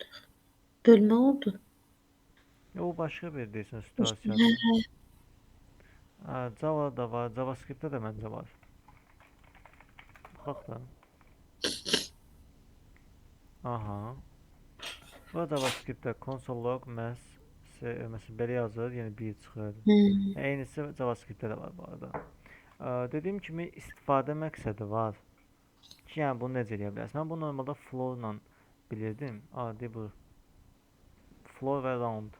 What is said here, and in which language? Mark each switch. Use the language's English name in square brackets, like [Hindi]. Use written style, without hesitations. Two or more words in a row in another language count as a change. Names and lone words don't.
[Azerbaijani] Bölmə oldu. O başqa bir deyirsən Hə, situasiyadır. hə. Java da var, JavaScript-də də məncə var. Baxaq da. Aha. Bu JavaScript-də console log mass məsələn belə yazır, yəni 1 çıxır. Eynisi JavaScript-də də var bu arada. Dediyim kimi istifadə məqsədi var. Ki, yəni bunu necə eləyə bilərsən? Mən bunu normalda flow ilə bilirdim. Adi bu. Flow və round.